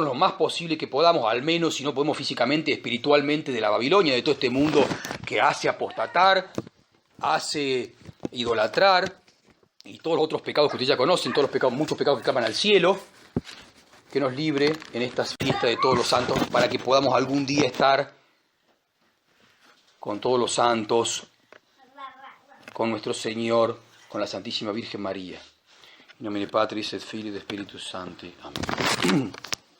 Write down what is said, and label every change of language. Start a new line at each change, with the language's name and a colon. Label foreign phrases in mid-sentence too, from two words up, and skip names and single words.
Spanish: lo más posible que podamos, al menos si no podemos físicamente, espiritualmente, de la Babilonia, de todo este mundo que hace apostatar, hace idolatrar, y todos los otros pecados que ustedes ya conocen, muchos pecados que claman al cielo, que nos libre en estas fiestas de todos los santos, para que podamos algún día estar con todos los santos, con nuestro Señor, con la Santísima Virgen María.
Latin: In nomine Patris et Filii et Spiritus Sancti.
Spanish: Amén.